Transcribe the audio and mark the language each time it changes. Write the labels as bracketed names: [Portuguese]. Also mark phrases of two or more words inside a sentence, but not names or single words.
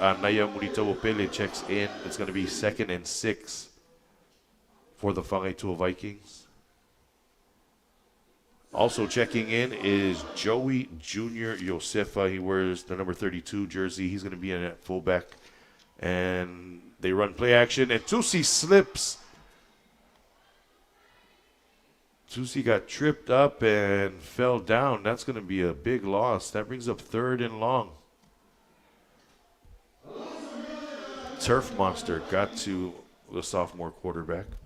[English] Anaya Murito-Opele checks in. It's going to be 2nd and 6 for the Whangaitua Vikings. Also checking in is Joey Jr. Josefa. He wears the number 32 jersey. He's going to be in at fullback. And they run play action, and Tusi slips. Tusi got tripped up and fell down. That's going to be a big loss. That brings up 3rd and long. Turf Monster got to the sophomore quarterback.